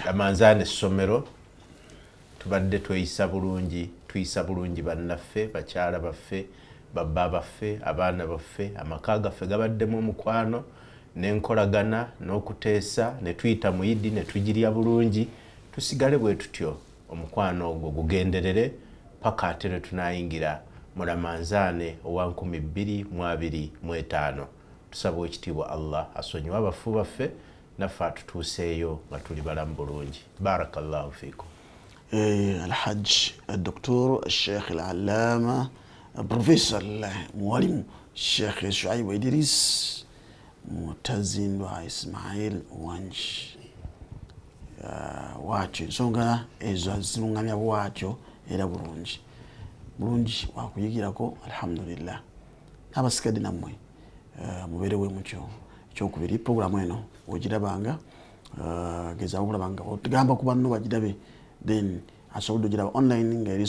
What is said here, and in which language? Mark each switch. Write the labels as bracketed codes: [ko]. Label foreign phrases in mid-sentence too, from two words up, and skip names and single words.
[lg] Ramadhane essomero tubadde tuyisa bulungi bannaffe bakyala baffe babba baffe abaana baffe amaka gaffe gabaddemu omukwano n'enkolagana n'okuteesa ne tuyita mu Idi ne tugirya bulungi tusigale bwe tutyo omukwano ogwo gugenderere paka ate ne tunayingira mu Ramadhane owa 2025 tusaba ekitiibwa Allah asonyiwe abafu baffe naffe atutuuseeyo nga tuli balamu bulungi [ar] بارك الله فيكم الحج الدكتور الشيخ العلامة بروفيسور معلم الشيخ شعيب إدريس mutazindwa Ismail Wanji [lg] wacho ensonga ezo zirungamya bwatyo era bulungi wakuyigirako alhamdulillah abasigadde nammwe mubeerewe mutyo ekyokubiri programu eno ogirabanga gezaawo okulabanga otugamba ku banno bagirabe then asobodde ogiraba online nga eri